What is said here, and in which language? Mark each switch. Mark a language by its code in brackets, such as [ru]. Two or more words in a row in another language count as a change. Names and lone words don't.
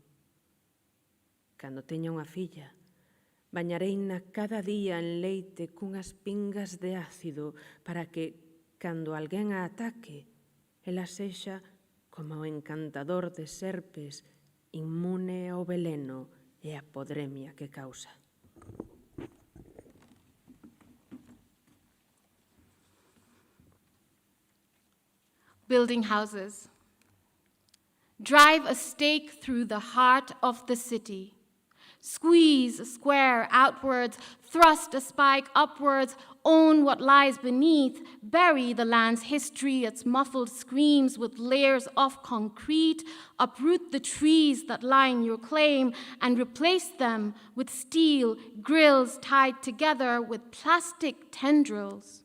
[gl] Cando teña unha filla, bañareina cada día en leite cunhas pingas de ácido para que, cando alguén a ataque, ela sexa como o encantador de serpes, inmune ao veleno e a podremia que causa. [en] Building houses. Drive a stake through the heart of the city. Squeeze a square outwards, thrust a spike upwards, own what lies beneath, bury the land's history, its muffled screams with layers of concrete, uproot the trees that line your claim and replace them with steel grills tied together with plastic tendrils.